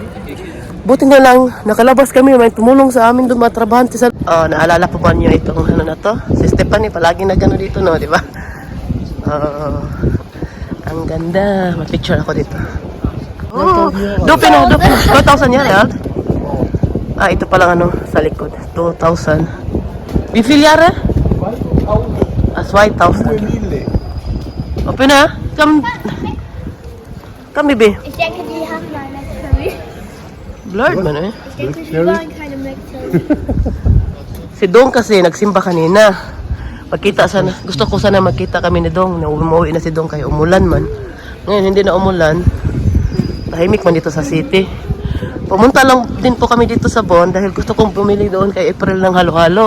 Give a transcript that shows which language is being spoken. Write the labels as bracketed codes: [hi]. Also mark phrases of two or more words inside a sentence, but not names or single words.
[tl] Buti na lang, nakalabas kami. May tumulong sa amin doon matrabahante sa... Oh, naalala po ba niyo itong ano na to? Si Stephanie, palagi nagano dito no, di ba? Ang ganda. May-picture ako dito. Oh, dope no, 2,000 yan, Ald? Ah, ito palang ano, sa likod. 2,000. [de] Wie viel Jahre? 2,000. [en] Open na? Come, baby. [de] Ich denke, die haben mal McFlurry. [tl] Blurred man eh. [de] Ich denke, sie wollen keine McFlurry. [tl] Si Dong kasi nagsimba kanina. Gusto ko sana magkita kami ni Dong. Umuwi na si Dong kaya umulan man. Ngayon hindi na umulan. Tahimik man dito sa city. Pumunta lang din po kami dito sa Bon dahil gusto kong bumili doon kay April ng halo-halo.